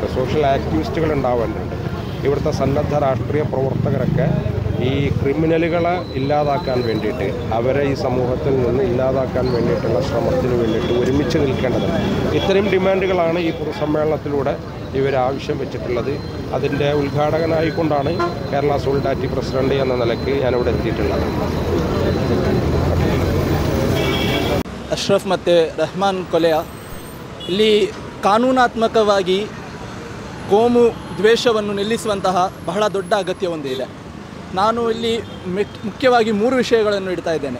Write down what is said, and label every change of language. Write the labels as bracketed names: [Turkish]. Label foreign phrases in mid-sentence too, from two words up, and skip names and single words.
[English] social activists [Malayalam] ഉണ്ടാവേണ്ടതുണ്ട്. ഇവിടുത്തെ സന്നദ്ധ രാഷ്ട്രീയ പ്രവർത്തകരൊക്കെ ഈ ക്രിമിനലുകളെ ഇല്ലാതാക്കാൻ വേണ്ടിയിട്ട്, അവരെ ഈ സമൂഹത്തിൽ നിന്ന് ഇല്ലാതാക്കാൻ വേണ്ടിയിട്ടുള്ള ശ്രമത്തിന് വേണ്ടിയിട്ട് ഒരുമിച്ച് നിൽക്കേണ്ടതുണ്ട്. ഇത്തരം ഡിമാൻഡുകളാണ് ഈ പൊതുസമ്മേളനത്തിലൂടെ ഇവർ ആവശ്യം വെച്ചിട്ടുള്ളത്. അതിൻ്റെ ഉദ്ഘാടകനായിക്കൊണ്ടാണ് കേരള സോളിഡാരിറ്റി പ്രസിഡന്റ് എന്ന നിലയ്ക്ക് ഞാനിവിടെ ಎತ್ತಿയിട്ടുള്ളത്. [Kannada] ಅಶ್ರಫ್ ಮತ್ತು ರಹಮಾನ್ ಕೊಲೆಯ ಇಲ್ಲಿ ಕಾನೂನಾತ್ಮಕವಾಗಿ ಕೋಮು ದ್ವೇಷವನ್ನು ನಿಲ್ಲಿಸುವಂತಹ ಬಹಳ ದೊಡ್ಡ ಅಗತ್ಯ ಒಂದಿದೆ. ನಾನು ಇಲ್ಲಿ ಮುಖ್ಯವಾಗಿ 3 ವಿಷಯಗಳನ್ನು ಇಡ್ತಾ ಇದ್ದೇನೆ.